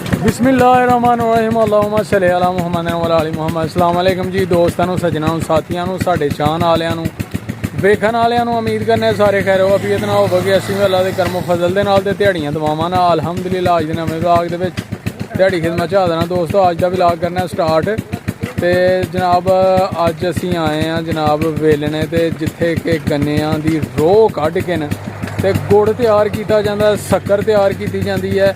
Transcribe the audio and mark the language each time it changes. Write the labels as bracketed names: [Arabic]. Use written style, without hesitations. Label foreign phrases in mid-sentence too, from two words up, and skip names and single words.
[Arabic] بسم الله الرحمن الرحيم اللهم صل على محمد وعلى آل محمد. السلام علیکم [Punjabi] جی دوستوں نوں، سجناں نوں، ساتھیاں نوں، ساڈے چاہن والیاں نوں، ویکھن والیاں نوں. امید کرنے سارے خیر وعافیت نال ہووگے۔ اسیں بھی اللہ دے کرم فضل دے نال تے دیہاڑیاں دعاواں نال الحمدللہ اج دے نویں ولاگ دے وچ دیہاڑی خدمت چ حاضر ہاں دوستوں. اج دا ولاگ کرنا سٹارٹ تے جناب اج اسیں آئے ہیں جناب ویلنے تے جتھے کہ گنیاں دی روہ کڈھ کے نہ تے گڑ تیار کیا جاتا، شکر تیار کی جاتی ہے.